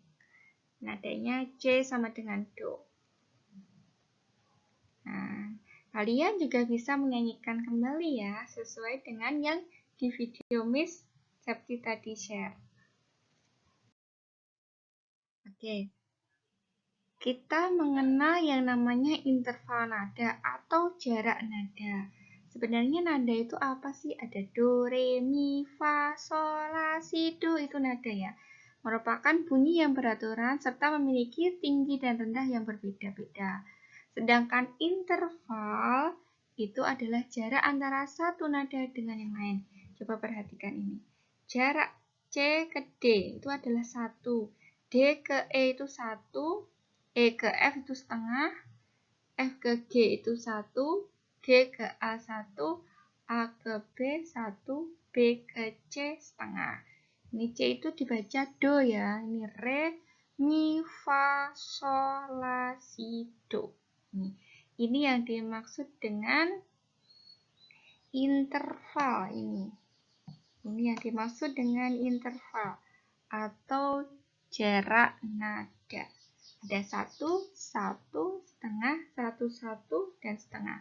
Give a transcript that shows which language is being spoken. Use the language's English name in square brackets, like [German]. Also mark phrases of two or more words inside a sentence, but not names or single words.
[Indonesian] Nadanya C sama dengan Do. Nah, kalian juga bisa menyanyikan kembali ya, sesuai dengan yang di video Miss Septi tadi share. Oke. Kita mengenal yang namanya interval nada atau jarak nada. Sebenarnya nada itu apa sih? Ada do, re, mi, fa, sol, la, si, do, itu nada ya. Merupakan bunyi yang beraturan serta memiliki tinggi dan rendah yang berbeda-beda. Sedangkan interval itu adalah jarak antara satu nada dengan yang lain. Coba perhatikan ini. Jarak C ke D itu adalah 1. D ke E itu 1. E ke F itu setengah, F ke G itu 1, G ke A1, A ke B 1, B ke C setengah. Ini C itu dibaca do ya, ini re, mi, fa, sol, la, si, do. Ini yang dimaksud dengan interval ini. Ini yang dimaksud dengan interval atau jarak nada. Ada 1, 1, setengah, 1, 1, dan setengah.